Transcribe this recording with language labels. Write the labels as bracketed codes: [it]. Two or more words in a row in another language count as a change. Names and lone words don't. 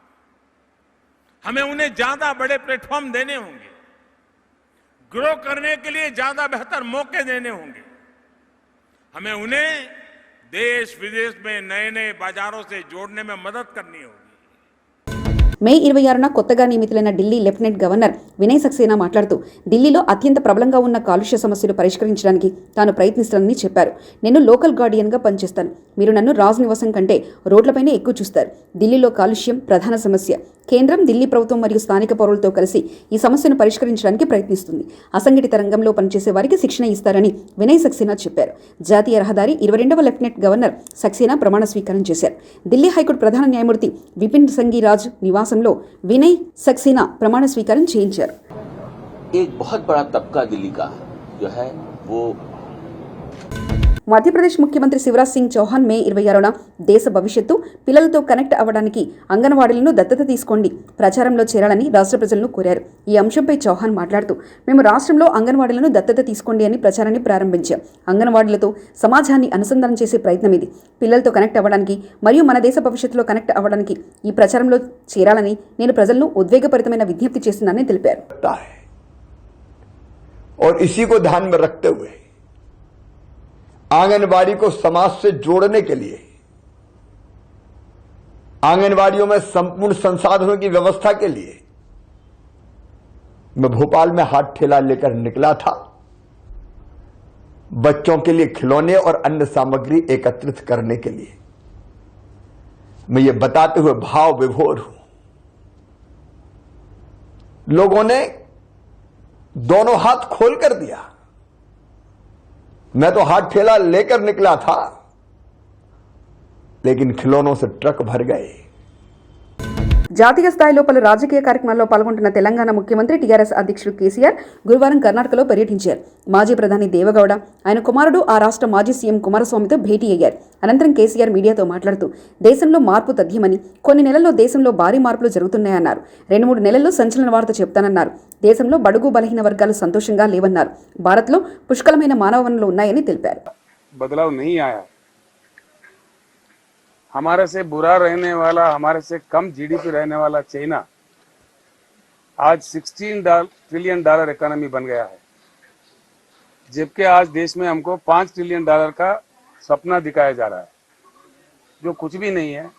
[hi] हमें उन्हें ज्यादा बड़े प्लेटफॉर्म देने होंगे, ग्रो करने के लिए ज्यादा बेहतर मौके देने होंगे. हमें उन्हें देश विदेश में नए नए बाजारों से जोड़ने में मदद करनी होगी. [te] మే 26న కొత్తగా నియమితులైన ఢిల్లీ లెఫ్టినెంట్ గవర్నర్ వినయ్ సక్సేనా మాట్లాడుతూ ఢిల్లీలో అత్యంత ప్రబలంగా ఉన్న కాలుష్య సమస్యలు పరిష్కరించడానికి తాను ప్రయత్నిస్తానని చెప్పారు. నేను [en] local guardian [te] పనిచేస్తాను. మీరు నన్ను రాజ్ నివాసం కంటే రోడ్లపైనే ఎక్కువ చూస్తారు. ఢిల్లీలో కాలుష్యం ప్రధాన సమస్య. కేంద్రం, ఢిల్లీ ప్రభుత్వం మరియు స్థానిక పౌరులతో కలిసి ఈ సమస్యను పరిష్కరించడానికి ప్రయత్నిస్తుంది. అసంఘటిత రంగంలో పనిచేసే వారికి శిక్షణ ఇస్తారని వినయ్ సక్సేనా చెప్పారు. జాతీయ రహదారి 22వ లెఫ్టినెంట్ గవర్నర్ సక్సేనా ప్రమాణ స్వీకారం చేశారు. ఢిల్లీ హైకోర్టు ప్రధాన న్యాయమూర్తి విపిన్ సంఘీరాజ్ నివాసంలో వినయ్ సక్సేనా ప్రమాణ స్వీకారం చేయించారు. [hi] एक बहुत बड़ा तबका दिल्ली का जो है वो [te] మధ్యప్రదేశ్ ముఖ్యమంత్రి శివరాజ్ సింగ్ చౌహాన్ మే 26న దేశ భవిష్యత్తు పిల్లలతో కనెక్ట్ అవ్వడానికి అంగన్వాడీలను దత్తత తీసుకోండి ప్రచారంలో చేరాలని రాష్ట్ర ప్రజలను కోరారు. ఈ అంశంపై చౌహాన్ మాట్లాడుతూ, మేము రాష్ట్రంలో అంగన్వాడీలను దత్తత తీసుకోండి అని ప్రచారాన్ని ప్రారంభించాం. అంగన్వాడీలతో సమాజాన్ని అనుసంధానం చేసే ప్రయత్నం ఇది. పిల్లలతో కనెక్ట్ అవ్వడానికి మరియు మన దేశ భవిష్యత్తులో కనెక్ట్ అవ్వడానికి ఈ ప్రచారంలో చేరాలని నేను ప్రజలను ఉద్వేగభరితమైన విజ్ఞప్తి చేస్తున్నానని తెలిపారు. [hi] और इसी को ध्यान में रखते हुए आंगनबाड़ी को समाज से जोड़ने के लिए आंगनबाड़ियों में संपूर्ण संसाधनों की व्यवस्था के लिए मैं भोपाल में हाथ ठेला लेकर निकला था. बच्चों के लिए खिलौने और अन्य सामग्री एकत्रित करने के लिए मैं ये बताते हुए भाव विभोर हूं. लोगों ने दोनों हाथ खोल कर दिया. मैं तो हाथ ठेला लेकर निकला था, लेकिन खिलौनों से ट्रक भर गए. [te] జాతీయ స్థాయిలో పలు రాజకీయ కార్యక్రమాల్లో పాల్గొంటున్న తెలంగాణ ముఖ్యమంత్రి టీఆర్ఎస్ అధ్యక్షుడు కేసీఆర్ గురువారం కర్ణాటకలో పర్యటించారు. మాజీ ప్రధాని దేవగౌడ, ఆయన కుమారుడు ఆ రాష్ట్ర మాజీ సీఎం కుమారస్వామితో భేటీ అయ్యారు. అనంతరం కేసీఆర్ మీడియాతో మాట్లాడుతూ, దేశంలో మార్పు తథ్యమని, కొన్ని నెలల్లో దేశంలో భారీ మార్పులు జరుగుతున్నాయన్నారు. 2-3 నెలల్లో సంచలన వార్త చెప్తానన్నారు. దేశంలో బడుగు బలహీన వర్గాలు సంతోషంగా లేవన్నారు. భారత్లో పుష్కలమైన మానవ వనరులు ఉన్నాయని తెలిపారు. [hi] బదలావ్ नहीं आया. हमारे से बुरा रहने वाला, हमारे से कम जीडीपी रहने वाला चाइना आज $16 [en] trillion economy [hi] बन गया है, जबकि आज देश में हमको $5 ट्रिलियन का सपना दिखाया जा रहा है, जो कुछ भी नहीं है.